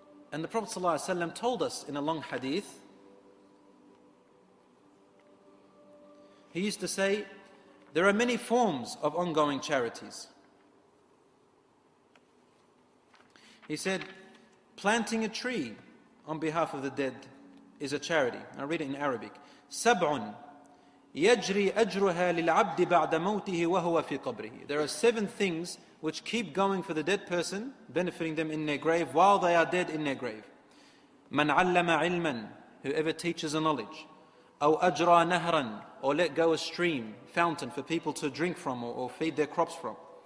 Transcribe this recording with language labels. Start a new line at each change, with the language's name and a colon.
English: And the Prophet ﷺ told us in a long hadith, he used to say, there are many forms of ongoing charities. He said, planting a tree on behalf of the dead is a charity. I'll read it in Arabic.
Arabic: سبع يجري أجرها للعبد بعد موته وهو في قبره.
English: There are 7 things which keep going for the dead person, benefiting them in their grave while they are dead in their grave.
Arabic: من علم علما,
English: whoever teaches a knowledge.
Arabic: أو أجرى نهرا,
English: or let go a stream, fountain for people to drink from or feed their crops from.